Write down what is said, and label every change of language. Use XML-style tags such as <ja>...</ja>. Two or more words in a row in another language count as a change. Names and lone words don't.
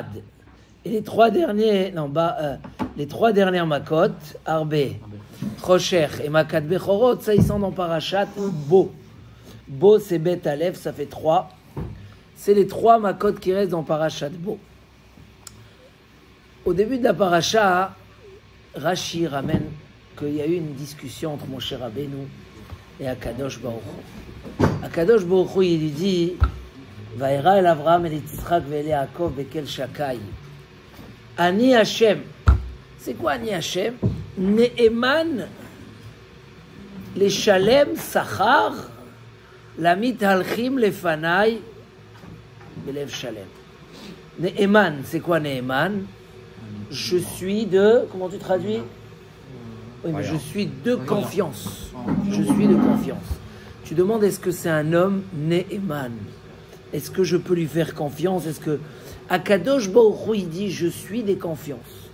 <fr>Et les trois derniers, les trois dernières makot, Arbe, Rocher et</fr> <he>מכת בכורות,</he> <fr>ça ils sont dans Parashat Bo. Bo c'est Bet Aleph, ça fait 3. C'est les 3 makot qui restent dans Parashat Bo. Au début de la Parasha, Rashi ramène qu'il y a eu une discussion entre Moshe Rabbeinu et Akadosh Baruch Hu. Akadosh Baruch Hu, il lui dit</fr> <he>וארא אל אברהם אל יצחק ואל יעקב באל שדי. אני השם.</he> <fr>C'est quoi</fr> <he>אני השם? נאמן לשלם שכר למתהלכים לפני בלב שלם.</he> <fr>Ne'eman, c'est quoi Ne'eman? Je suis de... Comment tu traduis? Oui, mais je suis de confiance. Je suis de confiance. Tu demandes, est-ce que c'est un homme Ne'eman? Est-ce que je peux lui faire confiance? Est-ce que Akadosh Baruch Hu, il dit, je suis des confiances.</fr>